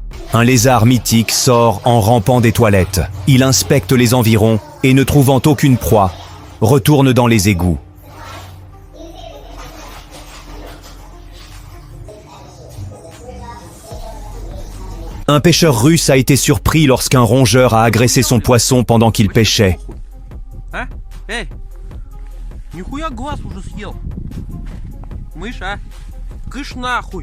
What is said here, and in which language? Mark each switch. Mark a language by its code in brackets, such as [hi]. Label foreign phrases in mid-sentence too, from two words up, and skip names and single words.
[fr] Un lézard mythique sort en rampant des toilettes. Il inspecte les environs et ne trouvant aucune proie, retourne dans les égouts. Un pêcheur russe a été surpris lorsqu'un rongeur a agressé son poisson pendant qu'il pêchait. [ru] А? Эй! Нихуя глаз уже съел! Мышь, а? Кыш нахуй!